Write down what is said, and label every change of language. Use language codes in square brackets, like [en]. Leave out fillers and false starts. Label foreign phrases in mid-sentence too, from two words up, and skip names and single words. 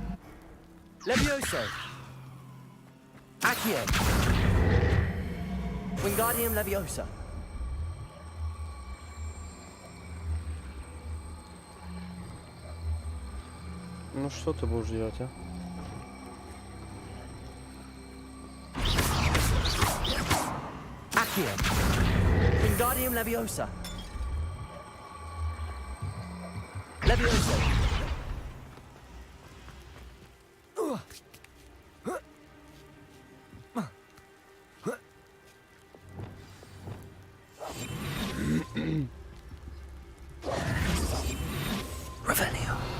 [ru] Levioso. Accio. Wingardium Leviosa. Ну что ты будешь делать, а? Accio. Wingardium Leviosa. Leviosa. Revelio.